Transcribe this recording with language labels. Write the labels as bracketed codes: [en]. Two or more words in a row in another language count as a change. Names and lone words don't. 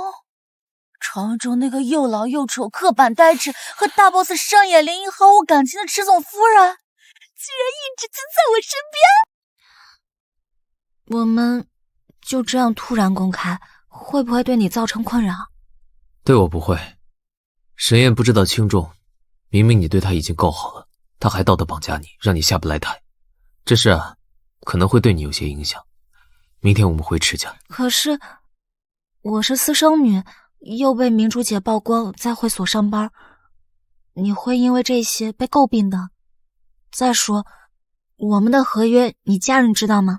[zh] 傳聞中那個又老又醜、刻板呆滯和大 boss 上野绫音毫無感情的池總夫人，居然一直就在我身邊。我們就這樣突然公開，會不會對你造成困擾？對我不會。沈燕不知道輕重，明明你對她已經夠好了，她還道德綁架你，讓你下不來台。這事啊，可能會對你有些影響。明天我們回池家。可是我是私生女，又被明珠姐曝光在會所上班，你會因為這些被詬病的。再說，我們的合約你家人知道嗎？